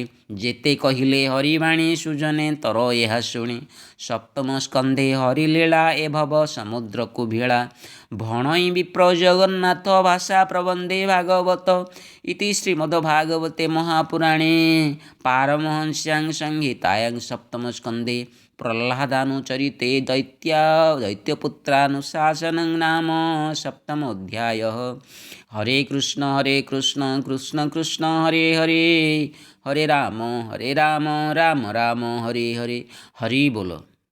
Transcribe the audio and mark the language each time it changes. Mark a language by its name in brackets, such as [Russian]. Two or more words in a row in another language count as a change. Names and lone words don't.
[Odia] ଯେତେ କହିଲେ ହରିବାଣୀ ସୁଜନେ ତର ଏହା ଶୁଣି। ସପ୍ତମ ସ୍କନ୍ଧେ ହରିଲୀଳା ଏ ଭବ ସମୁଦ୍ରକୁ ଭିଳା। ଭଣଇ ବିପ୍ର ଜଗନ୍ନାଥ ଭାଷା ପ୍ରବନ୍ଧେ ଭାଗବତ। [Sanskrit] ଇତି ଶ୍ରୀମଦ୍ଭାଗବତେ ମହାପୁରାଣେ ପାରମହଂସ୍ୟାଂ ସଂହିତାୟାଂ ସପ୍ତମ ସ୍କନ୍ଧେ प्रह्लादानुचरिते दैत्यपुत्रानुशासनं नाम सप्तमोऽध्यायः। हरे कृष्ण कृष्ण कृष्ण हरे हरे, हरे राम राम राम हरे हरे। [Hindi] हरि बोलो।